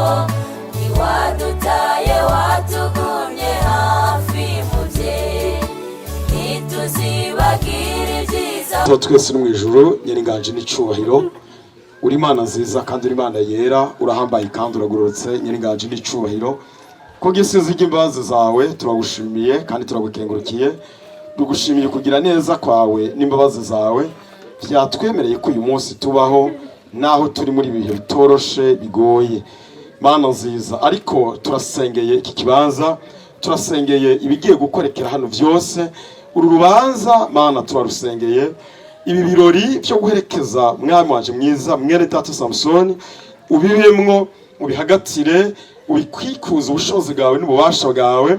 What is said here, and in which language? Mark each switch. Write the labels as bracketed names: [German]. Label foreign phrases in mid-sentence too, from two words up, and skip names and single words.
[Rundi] ntiwadutaye watugumye hafi muvyeyi, ntituzibagire ibyiza. twese no mu ijuru, nyir'inganje n'icubahiro, uri Imana nziza kandi uri Imana yera, urahambaye kandi uragororotse, nyir'inganje n'icubahiro, kubw'isizi ry'imbabazi zawe turagushimiye kandi turagukengurukiye, tugushimiye kugira neza kwawe n'imbabazi zawe byatwemereye ko uyu munsi tubaho naho turi muri ibihe bitoroshe bigoye. Mana nziza, ariko turasengeye iki kibanza, turasengeye ibigiye gukorekera hano byose, uru rubanza Mana turarusengeye, ibi birori byo guherekeza mwami wanje mwiza mwene Data Samson, ubibemwo ubihagatire, ubikwikuza ubushobozi bwawe n'ububasha bwawe.